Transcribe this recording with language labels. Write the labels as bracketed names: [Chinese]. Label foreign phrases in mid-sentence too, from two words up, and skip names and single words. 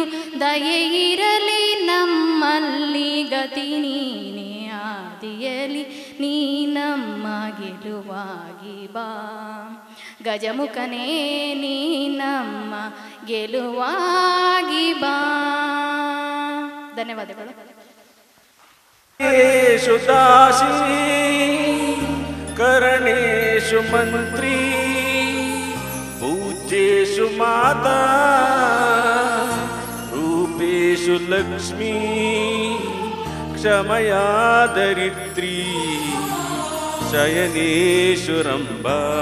[Kannada] ದಯೆ ಇರಲಿ ನಮ್ಮಲ್ಲಿ ಗತಿ ನೀನೇ ಆದಿಯಲಿ, ನೀ ನಮ್ಮ ಗೆಲುವಾಗಿ ಬಾ ಗಜಮುಖನೇ, ನೀ ನಮ್ಮ ಗೆಲುವಾಗಿ ಬಾ. ಧನ್ಯವಾದಗಳು. [Sanskrit] दासी करणेषु मंत्री पूज्येषु माता रूपेषु लक्ष्मी क्षमया दरित्री शयनेषु रंभा.